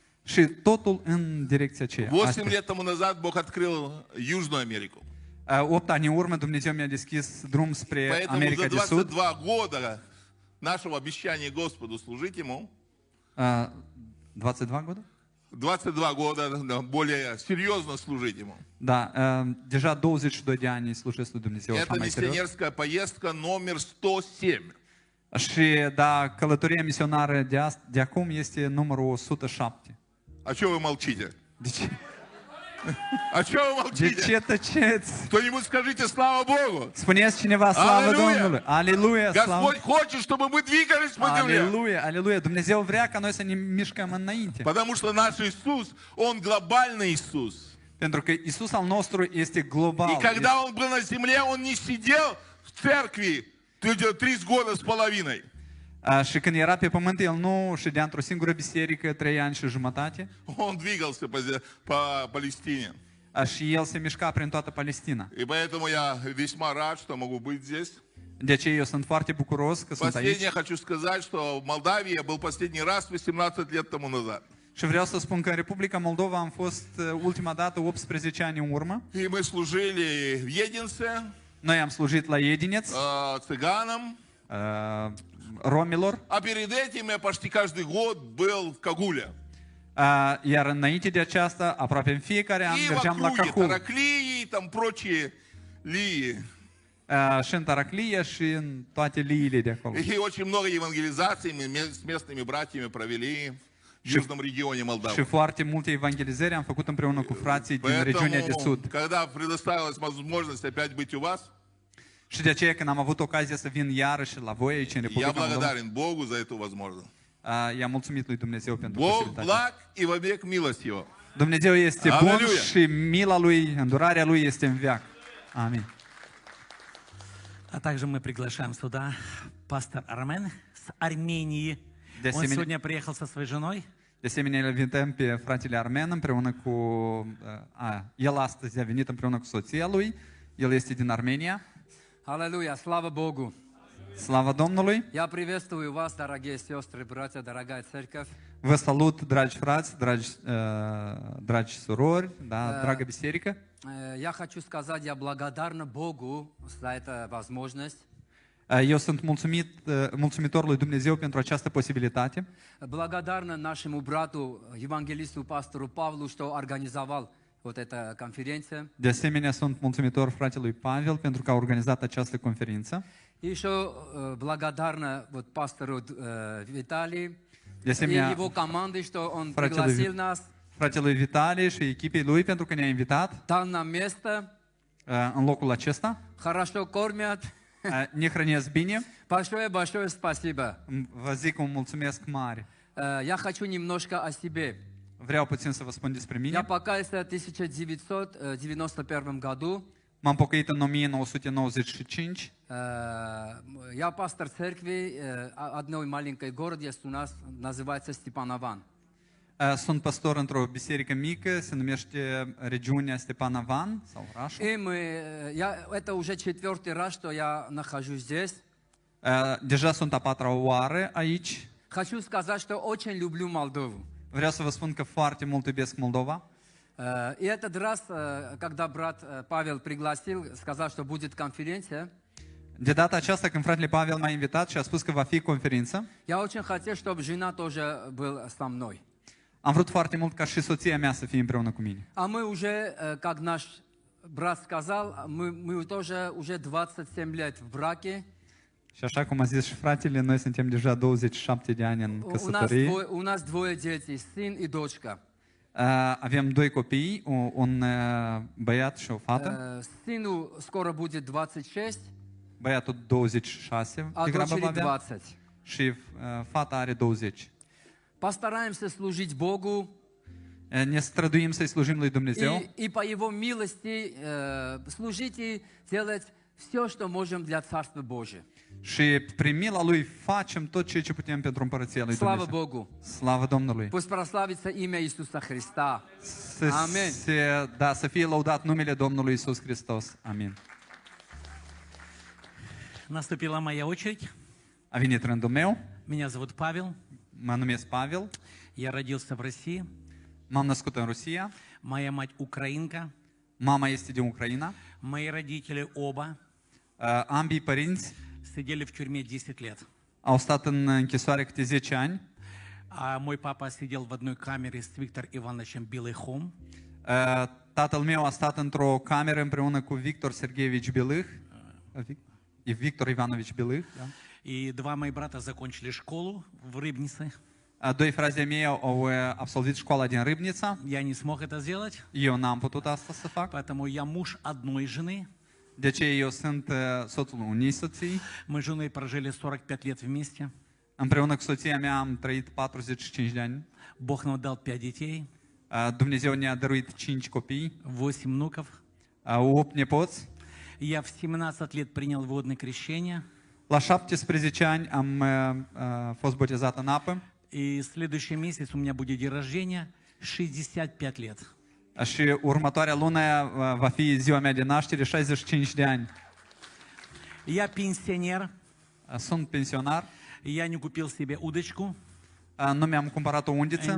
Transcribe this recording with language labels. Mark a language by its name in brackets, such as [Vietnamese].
[Romanian] Și totul în direcția aceea. [Russian] 8 лет тому назад Бог открыл Южную Америку. [Romanian] 8 ani în urmă Dumnezeu mi-a deschis drum spre [Russian] Поэтому [Romanian] America [Russian] за [Romanian] de Sud. [Russian] 22 года нашего обещания Господу служить Ему, 22 года? 22 года более серьезно служить Ему. [Romanian] Da, deja 22 de ani slujesc lui Dumnezeu așa [Russian] Это [Romanian] mai serios. [Russian] миссионерская поездка номер 107. [Romanian] Și da, călătoria misionară de acum este numărul 107. [Russian] А что вы молчите? [Romanian] De ce? [Russian] А что вы [Romanian] De [Russian] молчите? [Romanian] ce tăceți? [Russian] Кто-нибудь скажите слава Богу. [Romanian] Spuneți cineva slavă Aleluia! Domnului. Aleluia, slavă. [Russian] Господь хочет, чтобы мы двигались по земле. [Romanian] Aleluia, aleluia. Dumnezeu vrea ca noi să ne mișcăm înainte. [Russian] Потому что наш Иисус, Он глобальный Иисус. [Romanian] Pentru că Isus al nostru este global. [Russian] И когда Он был на земле, Он не сидел в церкви 3 года с половиной. [Romanian] Și când era pe pământ, El nu ședea într-o singură biserică 3 ani și jumătate. [Russian] Он двигался по Палестине. [Romanian] Și El se mișca prin toată Palestina. [Russian] И поэтому я весьма рад, что могу быть здесь. [Romanian] De aceea eu sunt foarte bucuros că sunt aici. [Russian] Последнее хочу сказать, что в Молдавии я был последний раз 18 лет тому назад. [Romanian] Și vreau să spun că în Republica Moldova am fost ultima dată 18 ani în urmă. [Russian] И мы служили в Единце, [Romanian] Noi am slujit la Edineț, [Russian] цыганам. [Romanian] romilor, [Russian] А перед этим я почти каждый год был в Кагуле. [Romanian] iar înainte de aceasta, aproape în fiecare an [Russian] И в [Romanian] mergeam la [Russian] округе [Romanian] Cahul. [Russian] Тараклии и там прочие лии. [Romanian] Și în Taraclia și în toate liile de acolo. [Russian] И очень много евангелизаций мы с местными братьями провели в южном регионе [Romanian] Și [Russian] Молдавии. [Romanian] foarte multe evangelizări am făcut împreună cu frații din regiunea de [Russian] Поэтому, [Romanian] sud. [Russian] когда предоставилась возможность опять быть у вас, [Romanian] Și de aceea când am avut ocazia să vin iarăși la voi aici în [Russian] я [Romanian] Republica Moldova, [Russian] благодарен Богу за эту возможность. [Romanian] i-am mulțumit lui Dumnezeu pentru [Russian] Бог [Romanian] posibilitatea. [Russian] благ и вовек милость Его. [Romanian] Dumnezeu este bun Aleluia! și mila lui, îndurarea lui este în veac. Amin. [Russian] А также мы приглашаем сюда пастор Армен с Армении. [Romanian] De [Russian] Он [Romanian] asemenea- [Russian] сегодня приехал со своей женой. [Romanian] De asemenea, îl invităm pe fratele Armen împreună cu... el astăzi a venit împreună cu soția lui. El este din Armenia. [Russian] Аллилуйя, слава Богу. [Romanian] Slavă Domnului! [Russian] Я приветствую вас, дорогие сестры, братья, дорогая церковь. [Romanian] Vă salut, dragi frați, dragi surori, da, dragă biserică. [Russian] Я хочу сказать, я благодарна Богу за эту возможность. [Romanian] Eu sunt mulțumitor lui Dumnezeu pentru această posibilitate. [Russian] Благодарна нашему брату, евангелисту, пастору Павлу, что организовал вот эта конференция. [Romanian] De asemenea, sunt mulțumitor fratelui Pavel pentru că a organizat această conferință. [Russian] И еще благодарна вот пастору Виталию [Romanian] De [Russian] и [Romanian] asemenea, [Russian] его команде, что он [Romanian] Фрателу [Russian] пригласил нас, [Romanian] fratelui Vitali și echipei lui pentru că ne-a invitat [Russian] дал нам место, [Romanian] în locul acesta. [Russian] хорошо кормят. [Romanian] Ne hrănesc bine. [Russian] Большое спасибо. [Romanian] Vă zic un mulțumesc mare. [Russian] Я хочу немножко о себе. [Romanian] Vreau puțin să vă spun despre [Russian] Я [Romanian] mine. [Russian] покаялся в 1991 году. [Romanian] M-am pocăit în 1995. [Russian] Я пастор церкви одной маленькой городе есть у нас, называется Степанован. [Romanian] Sunt pastor într-o biserică mică, se numește regiunea Stepanavan sau orașul. [Russian] И это уже 4-й раз, что я нахожусь здесь. [Romanian] Deja sunt a 4-a oară aici. [Russian] Хочу сказать, что очень люблю Молдову. [Romanian] Vreau să vă spun că foarte mult iubesc Moldova. [Russian] И этот раз, когда брат Павел пригласил, сказал, что будет конференция, [Romanian] De data aceasta, când fratele Pavel m-a invitat și a spus că va fi conferință, [Russian] я очень хотел, чтобы жена тоже была со мной. [Romanian] am vrut foarte mult ca și soția mea să fie împreună cu mine. [Russian] А мы уже, как наш брат сказал, мы тоже уже 27 лет в браке. [Romanian] Și așa cum a zis și fratele, noi suntem deja 27 de ani în căsătorie. [Russian] У нас двое детей, сын и дочка. [Romanian] Avem 2 copii, un băiat și o fată. [Russian] Сыну скоро будет 26, [Romanian] Băiatul 26 [Russian] а [Romanian] degrabă va [Russian] дочери [Romanian] avea 20. și fata are 20. [Russian] Постараемся служить Богу [Romanian] Ne străduim să-i slujim lui Dumnezeu [Russian] и по Его милости служить и делать все, что можем для Царства Божия. [Romanian] și prin mila lui facem tot ceea ce putem pentru împărăția lui [Russian] Слава [Romanian] Dumnezeu. [Russian] Богу! [Romanian] Slavă Domnului! [Russian] Пусть прославится имя Иисуса Христа. [Romanian] Amin. Să fie lăudat numele Domnului Iisus Hristos. Amin. [Russian] Наступила моя очередь. [Romanian] A venit rândul meu. [Russian] Меня зовут Павел. [Romanian] Mă numesc Pavel. [Russian] Я родился в России. [Romanian] M-am născut în Rusia. [Russian] Моя мать украинка. [Romanian] Mama este din Ucraina. [Russian] Мои родители оба [Romanian] Ambii părinți [Russian] сидели в тюрьме 10 лет. [Romanian] au stat în închisoare câte 10 ani. [Russian] А мой папа сидел в одной камере с Виктором Ивановичем Белыхом. [Romanian] Tatăl meu a stat într-o cameră împreună cu Victor Sergeevici Белых. Victor Ivanovici Белых. Da. [Russian] И два моих брата закончили школу в Рыбнице. [Romanian] Doi frați de mei au absolvit școala din Râbnița. [Russian] Я не смог это сделать. [Romanian] Eu n-am putut asta să fac. [Russian] Поэтому я муж одной жены. [Romanian] De ce eu sunt soțul unei soții. [Russian] Мы с женой прожили 45 лет вместе. [Romanian] Împreună cu soția mea am trăit 45 de ani. [Russian] Бог нам дал 5 детей. [Romanian] Dumnezeu ne-a dăruit 5 copii. [Russian] 8 внуков. [Romanian] 8 nepoți. [Russian] Я в 17 лет принял водное крещение. [Romanian] La 17 ani am fost botezat în apă. [Russian] И следующий месяц у меня будет день рождения, 65 лет. [Romanian] Și următoarea lună va fi ziua mea de naștere, 65 de ani. [Russian] Я пенсионер. [Romanian] Sunt pensionar. [Russian] Я не купил себе удочку. [Romanian] Nu mi-am cumpărat o undiță.